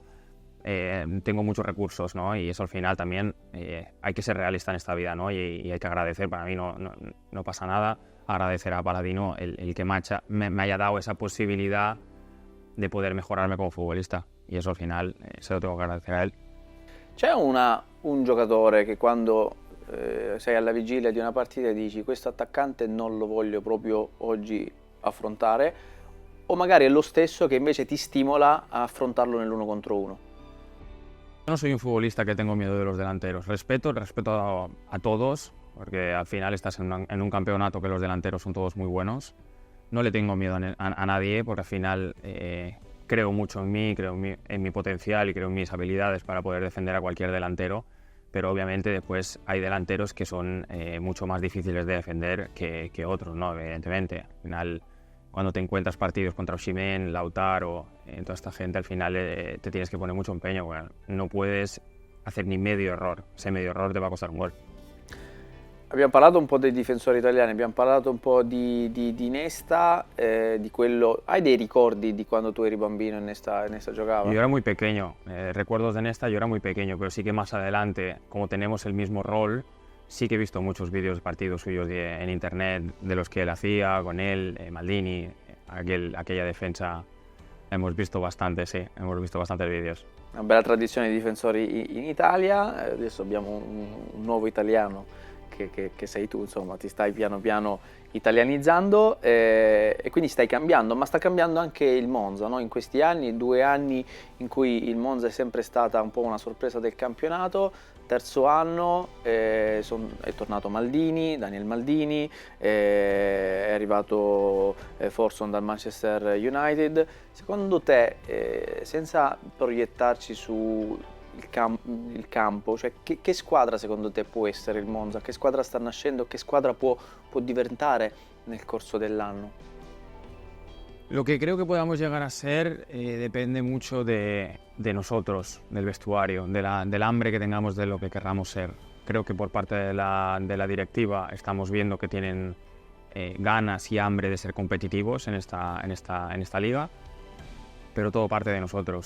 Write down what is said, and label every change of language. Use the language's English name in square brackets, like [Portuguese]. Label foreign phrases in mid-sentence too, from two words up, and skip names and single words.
[Spanish] Tengo muchos recursos, ¿no? Y eso al final también hay que ser realista en esta vida, ¿no? Y hay que agradecer, para mí no pasa nada, agradecer a Paladino el que me haya dado esa posibilidad de poder mejorarme como futbolista. Y eso al final se lo tengo que agradecer a él. [Italian] C'è un giocatore che quando sei alla vigilia di una partita e dici questo attaccante non lo voglio proprio oggi affrontare, o magari è lo stesso che invece ti stimola a affrontarlo nell'1 contro 1? [Spanish] Yo no soy un futbolista que tengo miedo de los delanteros. Respeto a todos, porque al final estás en un campeonato que los delanteros son todos muy buenos. No le tengo miedo a nadie, porque al final creo mucho en mí, creo en mi potencial y creo en mis habilidades para poder defender a cualquier delantero. pero obviamente después hay delanteros que son mucho más difíciles de defender que otros, ¿no? Evidentemente. Al final, cuando te encuentras partidos contra Osimhen, Lautaro, toda esta gente, al final te tienes que poner mucho empeño. Bueno, no puedes hacer ni medio error. Ese medio error te va a costar un gol. [Italian] Abbiamo parlato un po' dei difensori italiani, abbiamo parlato un po' di Nesta, di quello... Hai dei ricordi di quando tu eri bambino e Nesta giocava? Yo era muy pequeño, recuerdos de Nesta, yo era muy pequeño, pero sí que más adelante, como tenemos el mismo rol, sí que he visto muchos vídeos de partidos suyos en internet, de los que él hacía, con él, Maldini, aquella defensa, hemos visto bastante, sì, hemos visto bastantes vídeos. Una bella tradizione di difensori in Italia, adesso abbiamo un nuovo italiano che sei tu, insomma, ti stai piano piano italianizzando e quindi stai cambiando, ma sta cambiando anche il Monza, no? In questi anni, 2 anni in cui il Monza è sempre stata un po' una sorpresa del campionato, terzo anno è tornato Maldini, Daniel Maldini, è arrivato Forson dal Manchester United. Secondo te, senza proiettarci su il campo, cioè che squadra secondo te può essere il Monza? Che squadra sta nascendo? Che squadra può diventare nel corso dell'anno? [Spanish] Lo que creo que podamos llegar a ser depende mucho de nosotros, del vestuario, del hambre que tengamos de lo que querramos ser. Creo que por parte de la directiva estamos viendo que tienen ganas y hambre de ser competitivos en esta liga, pero todo parte de nosotros.